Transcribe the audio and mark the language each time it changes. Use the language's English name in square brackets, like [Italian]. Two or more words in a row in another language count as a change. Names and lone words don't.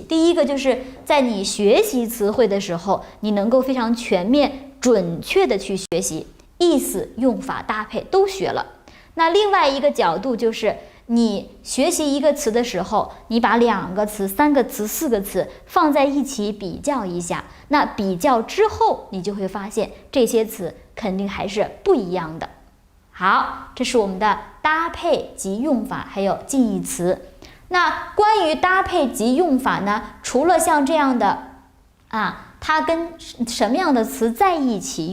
[Chinese] 第一個就是在你學習詞彙的時候，你能夠非常全面、準確的去學習，意思、用法、搭配都學了。那另外一個角度就是你學習一個詞的時候，你把2個詞、3個詞、4個詞放在一起比較一下，那比較之後，你就會發現這些詞肯定還是不一樣的。好，這是我們的搭配及用法，還有近義詞。那關於搭配及用法呢，除了像這樣的它跟什麼樣的詞在一起